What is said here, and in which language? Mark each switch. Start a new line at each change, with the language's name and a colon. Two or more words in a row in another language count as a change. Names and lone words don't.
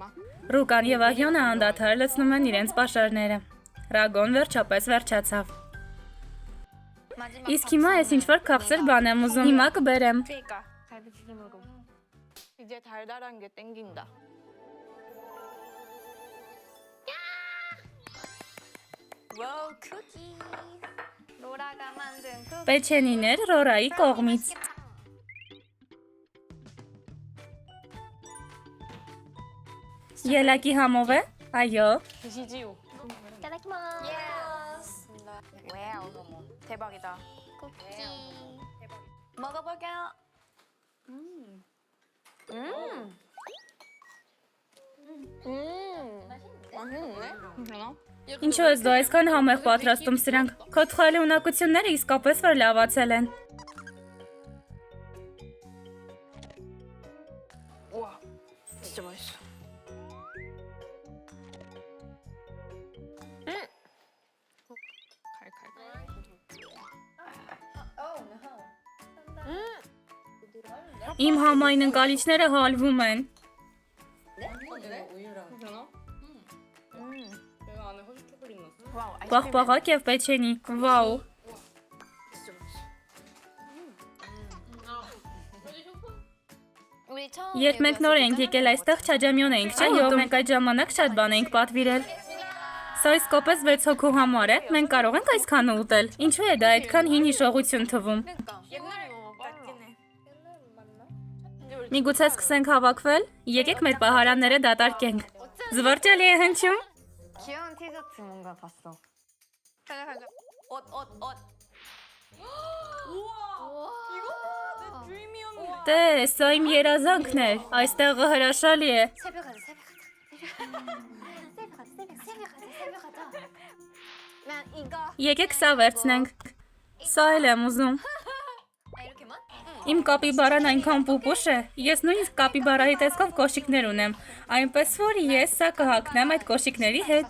Armenian: Ռուկան եւ Ահյոնը անդադար լցնում են իրենց պաշարները։ Ռագոն վերջապես վերջացավ։ Իսկ հիմա ես ինչ-որ քաղցր բան եմ ուզում։ Հիմա կբերեմ։
Korean: 그니까. 갈비튀김으로. 이제 달달한 게 땡긴다. 와우, 쿠키. 로라가 만든 쿠키.
Armenian: Պեչենիներ Ռորայի կողմից։ Ելակի համով է։ Այո։
Korean: 드시지요. 이따다키마스. 와우, 너무 대박이다. 쿠키. 먹어볼게요. 맛있네. 괜찮아?
Armenian: Ինչու ես դու այսքան համեղ պատրաստում սրանք։ Քո թխալի ունակությունները իսկապես որ լավացել են։
Korean: 우와, 진짜 맛있어.
Armenian: Իմ համայն ընկալիչները հալվում են։
Korean: 와우, 아이스크림.
Armenian: Պաղպաղակ եւ պեչենի։ Վաու։
Korean: 우리 처음
Armenian: Երբ մենք նոր էինք եկել այստեղ չաջամյոն էինք, չէ՞, եւ մենք այդ ժամանակ շատ բան էինք պատվիրել։ Սա իսկապես 6 հոգու համար է։ Մենք կարող ենք այսքանը ուտել։ Ինչու է դա այդքան հին հիշողություն թվում։
Korean: 옛날에 뭐 같긴 해.
Armenian: Միգուցե սկսենք հավաքվել։ Եկեք մեր պահարանները դատարկենք։ Զվարճալի է հնչում։
Korean: 귀여운 티셔츠 뭔가 봤어. 가자, 가자. 옷.
Armenian: Տես, սա իմ երազանքն էր։ Այստեղը հրաշալի է։
Korean: 새벽 가자. 새벽 가자. 난 이거.
Armenian: Եկեք սա վերցնենք։ Սա էլ եմ ուզում։
Korean: 아 이렇게만?
Armenian: Իմ կապիբարան այնքան պուպուշ է։ Ես նույնիսկ կապիբարայի տեսքով կոշիկներ ունեմ։ Այնպես որ ես սա կհագնեմ այդ կոշիկների հետ։